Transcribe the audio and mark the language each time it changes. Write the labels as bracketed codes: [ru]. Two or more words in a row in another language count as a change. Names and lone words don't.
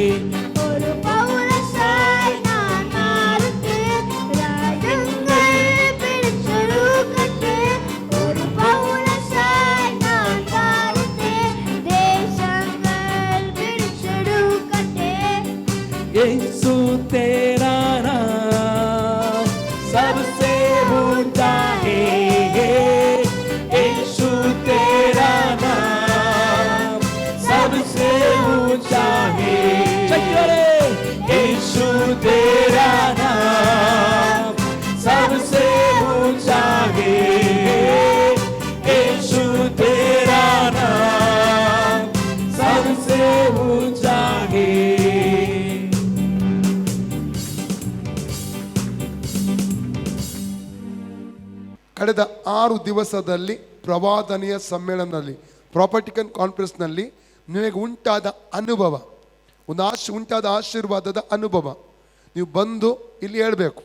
[ml] ഒരു പൗരസായി ഞാൻ മാറട്ടെ, രാജ്യങ്ങൾ പിടിച്ചെടുക്കട്ടെ. ഒരു പൗരസായി ഞാൻ മാറട്ടെ, ദേശങ്ങൾ പിടിച്ചെടുക്കട്ടെ. [hi] यीशु तेरा नाम सबसे ऊंचा है. यीशु तेरा नाम सबसे ऊंचा है. चलिए. यीशु तेरा नाम सबसे ऊंचा है. यीशु तेरा नाम सबसे ऊंचा है. [kn] ಕಳೆದ 6 ದಿವಸದಲ್ಲಿ ಪ್ರವಾದನೆಯ ಸಮ್ಮೇಳನದಲ್ಲಿ [en] prophetic conference [kn] ನಿಮಗೆ ಉಂಟಾದ ಅನುಭವ, ಉಂಟಾದ ಆಶೀರ್ವಾದದ ಅನುಭವ ನೀವು ಬಂದು ಇಲ್ಲಿ ಹೇಳಬೇಕು.